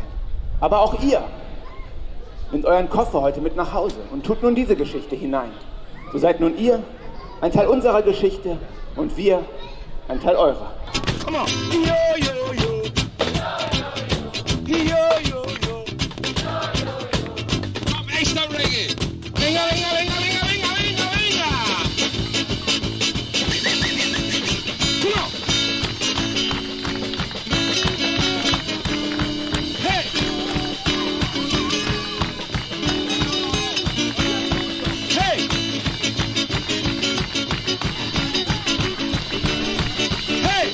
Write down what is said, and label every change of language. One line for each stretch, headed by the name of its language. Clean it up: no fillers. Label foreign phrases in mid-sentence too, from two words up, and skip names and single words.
German: Aber auch ihr nehmt euren Koffer heute mit nach Hause und tut nun diese Geschichte hinein. So seid nun ihr ein Teil unserer Geschichte und wir ein Teil eurer.
English: Come on. Yo, yo, yo. Yo, yo, yo.
German: Komm, echter Reggae.
Spanish: Venga, venga, venga, venga, venga, venga, venga.
English: Come on. Hey. Hey. Hey.